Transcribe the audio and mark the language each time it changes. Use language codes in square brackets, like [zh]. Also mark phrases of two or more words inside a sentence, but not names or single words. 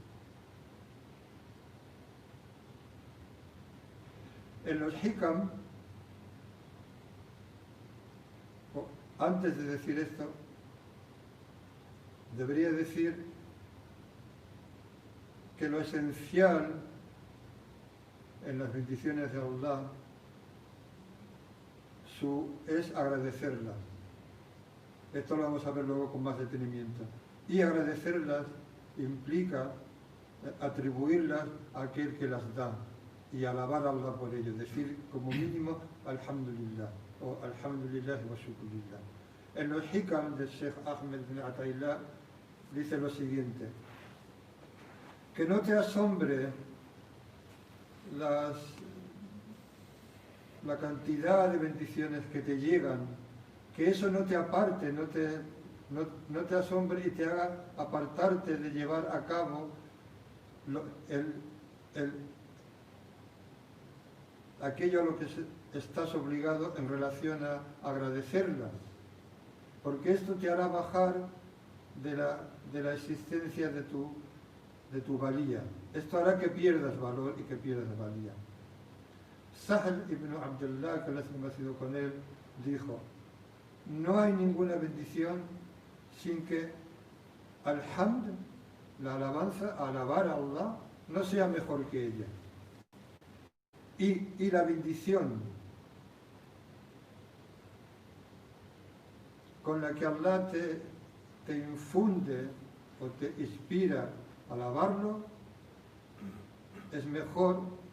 [es] En los hikam, antes de decir esto, debería decir que lo esencial en las bendiciones de Allah es agradecerlas. Esto lo vamos a ver luego con más detenimiento. Y agradecerlas implica atribuirlas a aquel que las da y alabar a Allah por ello, decir como mínimo Alhamdulillah o [ar] الحمد لله والشكر لله. [es] En los hikam del Sheikh Ahmed bin Ataillah dice lo siguiente: que no te asombre la cantidad de bendiciones que te llegan, que eso no te aparte, no te asombre y te haga apartarte de llevar a cabo aquello a lo que estás obligado en relación a agradecerlas, porque esto te hará bajar de la existencia de tu valía. Esto hará que pierdas valor y que pierdas valía. Sahl ibn Abdullah, que Allah ha sido con él, dijo: no hay ninguna bendición sin que al-hamd, la alabanza, alabar a Allah, no sea mejor que ella. Y la bendición con la que Allah te infunde o te inspira a alabarlo es mejor